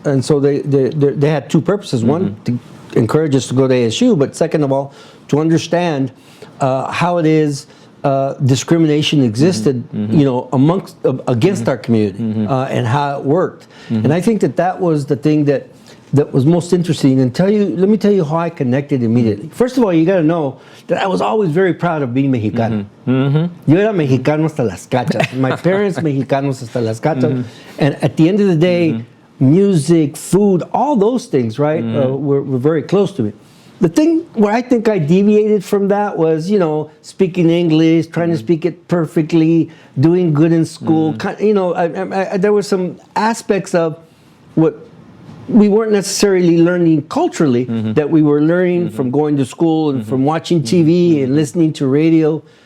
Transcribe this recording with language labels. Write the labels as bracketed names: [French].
[English] And so they had two purposes. One, to encourage us to go to ASU, but second of all, to understand how it is discrimination existed, you know, against our community and how it worked. And I think that was the thing that was most interesting. And let me tell you how I connected immediately. First of all, you got to know that I was always very proud of being Mexicano. [Spanish] Yo era mexicano hasta las cachas. [English] My parents [Spanish] mexicanos hasta las cachas. [English] And at the end of the day, music, food, all those things, right, were very close to me. The thing where I think I deviated from that was, you know, speaking English, trying to speak it perfectly, doing good in school. You know, there were some aspects of what we weren't necessarily learning culturally that we were learning from going to school and from watching TV and listening to radio.